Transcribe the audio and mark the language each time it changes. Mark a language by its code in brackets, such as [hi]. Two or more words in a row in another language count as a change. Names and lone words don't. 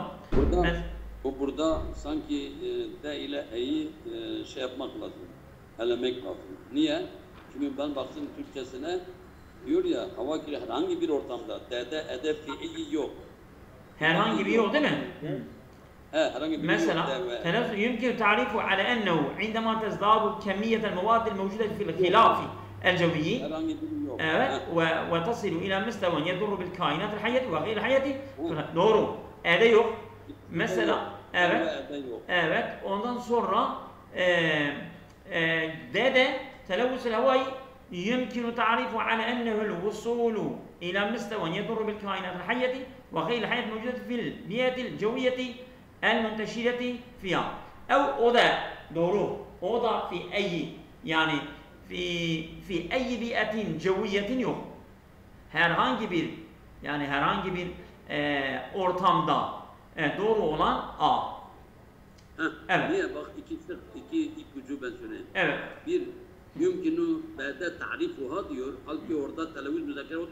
[tr] Burada sanki de ile e'yi şey yapmak lazım. Elemek lazım. Niye? Çünkü ben baktım Türkçesine diyor ya hava kirli herhangi bir ortamda d'de edep fiili yok. Herhangi bir yok değil mi? Herhangi bir [ar] mesela تنفس يمكن تعريفه على أنه عندما تزداد كمية المواد الموجودة في الغلاف الجوي evet وتصل إلى مستوى يضر بالكائنات الحية وغير الحية [tr] doğru. Ede yok. Mesela evet ondan sonra D'de [ar] التلوث الهوائي يمكن تعريفه على أنه الوصول إلى مستوى يضر بالكائنات الحية وغير الحية الموجودة في البيئة الجوية المنتشرة فيها. أو [tr] o da doğru. O da [ar] في أي yani في أي بيئة جوية yok. [tr] Herhangi bir ortamda doğru olan A. Evet. Niye bak iki ipucu ben söyleyeyim. Evet. Bir [ar] يمكن بعد تعريفها [tr] diyor. Halbuki orada televvüz müzekker oldu.